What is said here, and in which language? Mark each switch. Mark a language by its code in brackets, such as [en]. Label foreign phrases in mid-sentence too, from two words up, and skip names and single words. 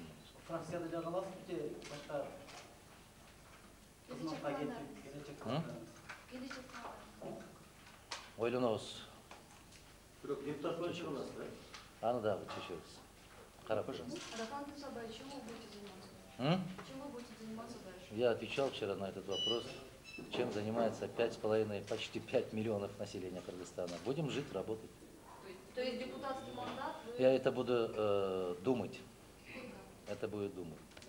[ky] Фракцияда жагаласыз же башка кызматка кетип келечек Ойлонобуз. бирок депутат болуп чыга аласыз, Аны дагы чечебиз. Карап көрөбүз. [ru] Рахан Тусабай, чем вы будете заниматься? Чем вы будете заниматься дальше? Я отвечал вчера на этот вопрос, чем занимается 5,5, почти 5 миллионов населения Кыргызстана. Будем жить, работать. То есть депутатский мандат вы... Я это буду думать. Это будет думать.